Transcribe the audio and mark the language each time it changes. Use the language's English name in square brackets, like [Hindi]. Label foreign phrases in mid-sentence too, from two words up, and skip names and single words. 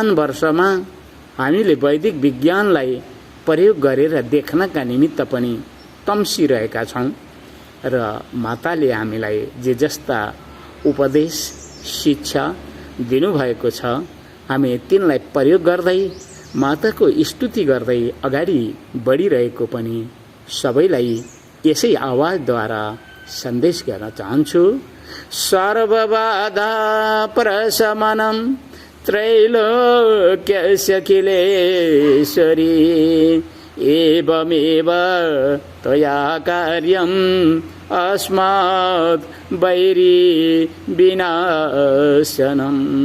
[Nepali] वर्षमा हामीले वैदिक विज्ञानलाई प्रयोग गरेर देख्नका निमित्त पनि तम्सिरहेका छौँ र माताले हामीलाई जे जस्ता उपदेश शिक्षा दिनुभएको छ हामी तिनलाई प्रयोग गर्दै माताको स्तुति गर्दै अगाडि बढिरहेको पनि सबैलाई यसै आवाजद्वारा सन्देश गर्न चाहन्छु। [Sanskrit] सर्वबाधा प्रशमनं त्रैलोक्यस्य अखिलेश्वरी एवमेव त्वया कार्यम् अस्मात् वैरी विनाशनम्